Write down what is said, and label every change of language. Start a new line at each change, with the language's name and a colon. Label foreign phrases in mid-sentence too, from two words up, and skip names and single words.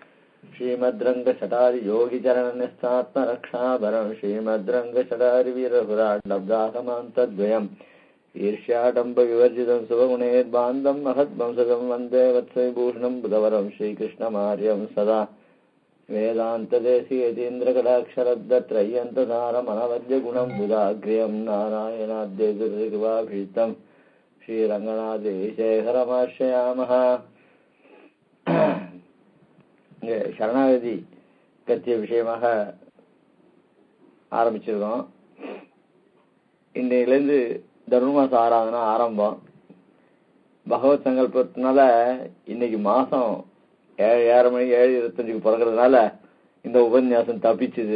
Sanskrit: श्रीमद्रङ्गशटारियोगिचरणनिस्तात्मरक्षाभरं श्रीमद्रङ्गशटारिवीरपुराट्लब्धाकमान्तद्वयम् ईर्ष्याडम्बविवर्जितं शुभगुणैर्बान्धं महद्वंसजं वन्दे वत्सविभूषणं बुधवरं श्रीकृष्णमार्यं सदा वेदान्तदेशीयतीन्द्रकटाक्षरद्दत्रय्यन्तसारमनवद्यगुणं बुधाग्र्यं नारायणाद्यैर्कृपाभीष्टं श्रीरङ्गनाथेशेखरमाश्रयामः.
Tamil: சரணாகதி பற்றிய விஷயமாக ஆரம்பிச்சிருக்கோம். இன்றையிலேருந்து தனுர்மாச ஆராதனை ஆரம்பம். பகவத் சங்கல்பத்தினால இன்னைக்கு மாசம் 7:30 மணி 7:25 பிறக்கிறதுனால இந்த உபன்யாசம் தப்பிச்சுது.